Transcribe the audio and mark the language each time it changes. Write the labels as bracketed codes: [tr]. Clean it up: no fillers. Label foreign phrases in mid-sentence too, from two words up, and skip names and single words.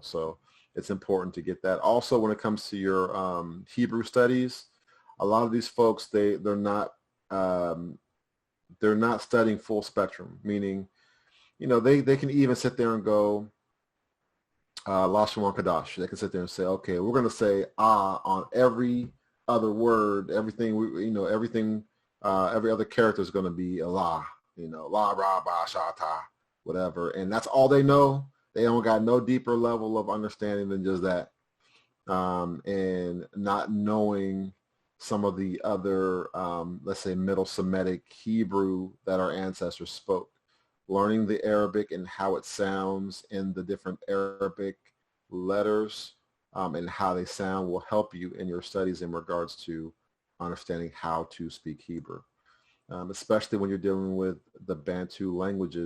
[en] So it's important to get that. Also, when it comes to your Hebrew studies, a lot of these folks they're not studying full spectrum, meaning they can even sit there and go Lashon Kadash. They can sit there and say, okay, we're going to say on every other word, everything every other character is going to be Allah, la ra ba shata, whatever, and that's all they know. They don't got no deeper level of understanding than just that, and not knowing some of the other, let's say, Middle Semitic Hebrew that our ancestors spoke. Learning the Arabic and how it sounds in the different Arabic letters and how they sound will help you in your studies in regards to understanding how to speak Hebrew, especially when you're dealing with the Bantu languages.